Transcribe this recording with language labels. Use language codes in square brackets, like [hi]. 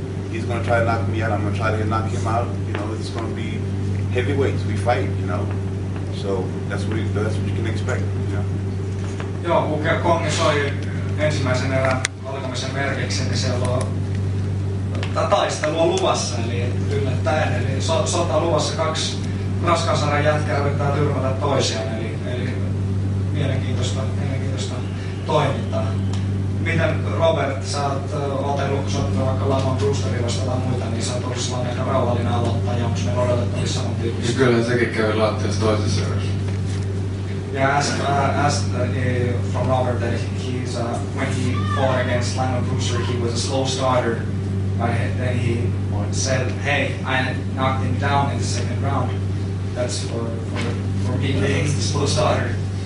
[en] He's gonna try to knock me out. I'm gonna try to knock him out. It's gonna be heavyweights. We fight. So that's what you can expect. [fi] Joo, kun Kongi soi ensimmäisen erän alkamisen merkiksi, niin siellä on taistelua luvassa, eli yllättäen. Eli sota luvassa, kaksi raskansarjan jätkää yrittää tyrmätä toisiaan, eli mielenkiintoista toimintaa. Miten Robert, sä oot otellut, kun sä oot vaikka Lamont Brewsteria vastaan muita, niin sä oot ollut sellainen aika rauhallinen aloittaja, onko meillä odotettavissa samantyyppistä? Kyllä sekin kävi lattiassa toisessa erässä. [en] Yeah, asked from Robert that when he fought against Lamont Brewster, he was a slow starter, but then he said, "Hey, I knocked him down in the second round." That's for me being a slow starter.